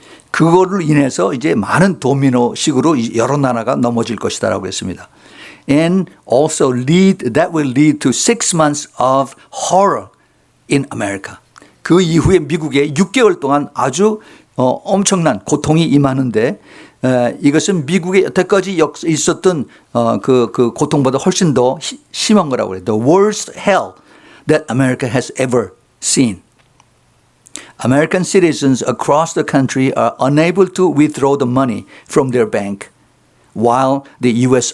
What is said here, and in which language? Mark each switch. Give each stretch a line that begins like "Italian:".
Korean: 그거를 인해서 이제 많은 도미노식으로 여러 나라가 넘어질 것이다라고 했습니다.
English: And also that will lead to 6 months of horror in America.
Korean: 그 이후에 미국에 6개월 동안 아주 엄청난 고통이 임하는데 이것은 미국에 여태까지 있었던 그 고통보다 훨씬 더 심한 거라고 해요.
English: The worst hell that America has ever seen. American citizens across the country are unable to withdraw the money from their bank, while the U.S.